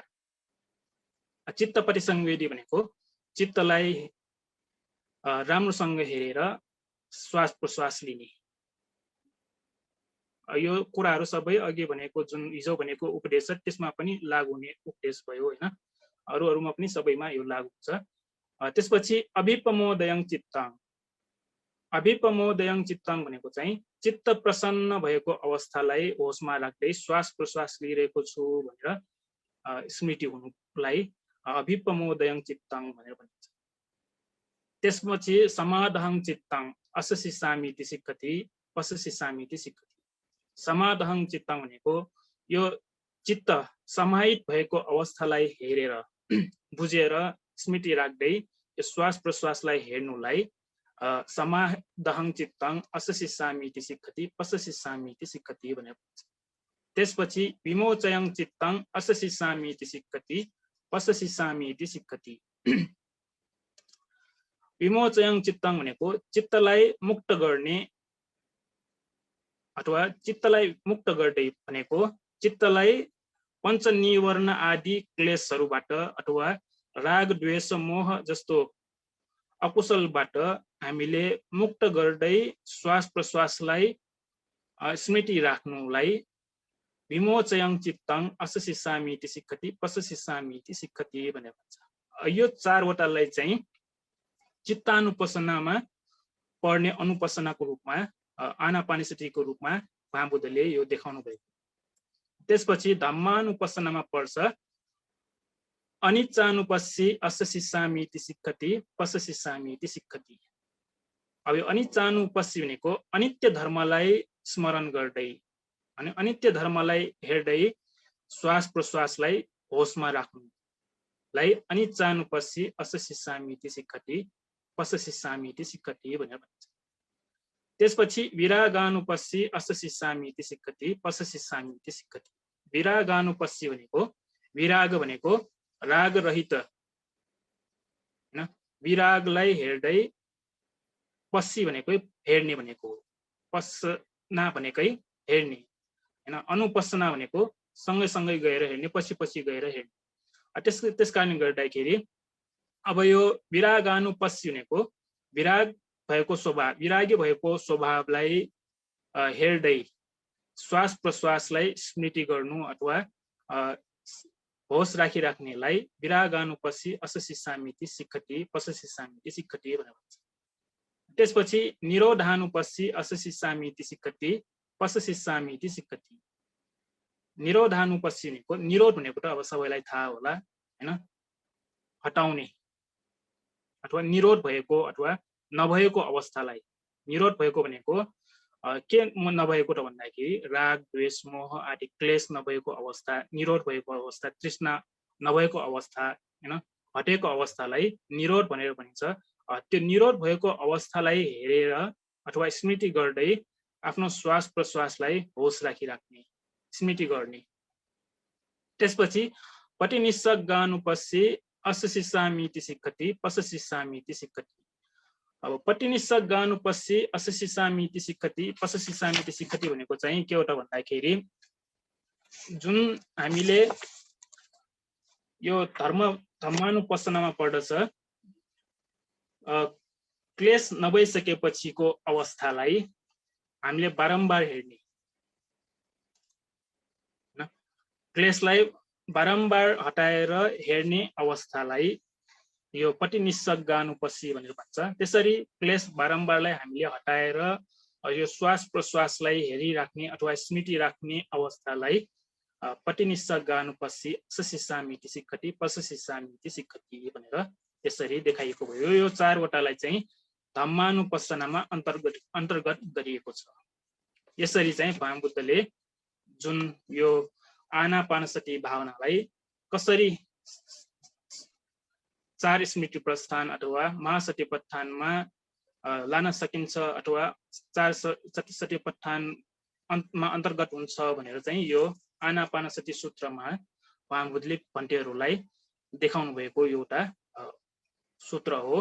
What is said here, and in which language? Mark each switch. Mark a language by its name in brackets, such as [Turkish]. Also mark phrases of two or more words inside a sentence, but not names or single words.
[Nepali] चित्त पटिसंवेदी भनेको चित्तलाई राम्रोसँग हेरेर श्वास प्रश्वास लिने। यो कुराहरू सबै अघि भनेको जुन हिजो भनेको उपदेश छ त्यसमा पनि लागू हुने उपदेश भयो हैन। अरूमा पनि सबैमा यो लागू हुन्छ। त्यसपछि [Pali] अभिपमोदयं चित्तं। अभिपमोदयं चित्तं [Nepali] भनेको चाहिँ चित्त प्रसन्न भएको अवस्थालाई होसमा राख्दै श्वास प्रश्वास लिइरहेको छु भनेर स्मृति हुनुलाई [Pali] अभिपमोदयं चित्तं [Nepali] भनेर भनिन्छ। [Pali] त्यसपछि समादहं चित्तं अससि सामीति सिक्खति पससि सामीति सिक्खति। समादहं चित्तं [Nepali] भनेको यो चित्त समाहित भएको अवस्थालाई हेरेर बुझेर स्मृति राख्दै यो श्वास प्रश्वासलाई हेर्नुलाई [Pali] समादहं चित्तं अससिसामि इति सिक्खति पससिसामि इति सिक्खति [Nepali] भनेर भन्छ। [Pali] त्यसपछि विमोचयं चित्तं अससिसामि इति सिक्खति पससिसामि इति सिक्खति। विमोचयं चित्तं [Nepali] भनेको चित्तलाई मुक्त गर्ने अथवा चित्तलाई मुक्त गर्दै भनेको चित्तलाई पञ्चनिवर्ण आदि क्लेशहरूबाट अथवा राग द्वेष मोह जस्तो अकुशलबाट हामीले मुक्त गर्दै श्वास प्रश्वासलाई स्मृति राख्नुलाई [Pali] विमोचयं चित्तं अससिसामि इति सिक्खति पससिसामि इति सिक्खति [Nepali] भनेर भन्छ। यो चारवटालाई चाहिँ चित्तानुपसनामा पढ्ने अनुपसनाको रूपमा आनापानसतिको रूपमा महाबुद्धले यो देखाउनु भएको। त्यसपछि धम्मानुपसनामा पर्छ [Pali] अनिच्चानुपस्सी अससिसामि इति सिक्खति पससिसामि इति सिक्खति। [Nepali] अब यो अनिच्चानुपस्सी भनेको अनित्य धर्मलाई स्मरण गर्दै अनि अनित्य धर्मलाई हेर्दै श्वास प्रश्वासलाई होसमा राख्नुलाई [Pali] अनिच्चानुपस्सी अससिसामि इति सिक्खति पससिसामि इति सिक्खति [Nepali] भनेर भन्छ। [Pali] त्यसपछि विरागानुपस्सी अससिसामि इति सिक्खति पससिसामि इति सिक्खति। [Nepali] विरागानुपस्सी भनेको विराग भनेको राग रहित हैन, विरागलाई हेर्दै पस्सी भनेको हेर्ने भनेको हो, पस्ना भनेकै हेर्ने हैन, अनुपसना भनेको सँगै सँगै गएर हेर्ने पछि पछि गएर हेर्ने। त्यस कारणले गर्दाखेरि अब यो विरागानुपस्सी भनेको विराग भएको स्वभाव विरागी भएको स्वभावलाई हेर्दै श्वास प्रश्वासलाई स्मृति गर्नु अथवा होस राखिराख्नेलाई [Pali] विरागानुपस्सी अससिसामि इति सिक्खति पससिसामि इति सिक्खति [Nepali] भनेर भन्छ। [Pali] त्यसपछि निरोधानुपस्सी अससिसामि इति सिक्खति पससिसामि इति सिक्खति। [Nepali] निरोधानुपस्सी भनेको निरोध भनेको त अब सबैलाई थाहा होला हैन, हटाउने अथवा निरोध भएको अथवा नभएको अवस्थालाई निरोध भएको भनेको के नभएको त भन्दाखेरि राग द्वेष मोह आदि क्लेश नभएको अवस्था, निरोध भएको अवस्था, तृष्णा नभएको अवस्था हैन, हटेको अवस्थालाई निरोध भनेर भनिन्छ। त्यो निरोध भएको अवस्थालाई हेरेर अथवा स्मृति गर्दै आफ्नो श्वास प्रश्वासलाई होस राखिराख्ने स्मृति गर्ने। [Pali] त्यसपछि पटिनिस्सग्गानुपस्सी अससिसामि इति सिक्खति पससिसामि इति सिक्खति। अब पटिनिस्सग्गानुपस्सी अससिसामि इति सिक्खति पससिसामि इति सिक्खति [Nepali] भनेको चाहिँ के हो त भन्दाखेरि जुन हामीले यो धम्मानुपसनामा पढ्दछ क्लेश नभइसकेपछिको अवस्थालाई हामीले बारम्बार हेर्ने, क्लेशलाई बारम्बार हटाएर हेर्ने अवस्थालाई यो पटिनिस्सग्गानुपस्सी भनेर भन्छ। त्यसरी क्लेश बारम्बारलाई हामीले हटाएर यो श्वास प्रश्वासलाई हेरिराख्ने अथवा स्मृति राख्ने अवस्थालाई [Pali] पटिनिस्सग्गानुपस्सी अससिसामि इति सिक्खति पससिसामि इति सिक्खति [Nepali] भनेर त्यसरी देखाइएको भयो। यो चारवटालाई चाहिँ धम्मानुपसनामा अन्तर्गत गरिएको छ। यसरी चाहिँ भगवान बुद्धले जुन यो आनापानसति भावनालाई कसरी चार स्मृति प्रस्थान अथवा महासतिपत्थानमा लान सकिन्छ अथवा चार सतिपत्थानमा अन्तर्गत हुन्छ भनेर चाहिँ यो आनापानसति सूत्रमा भगवान बुद्धले भन्टेहरूलाई देखाउनु भएको एउटा सूत्र हो।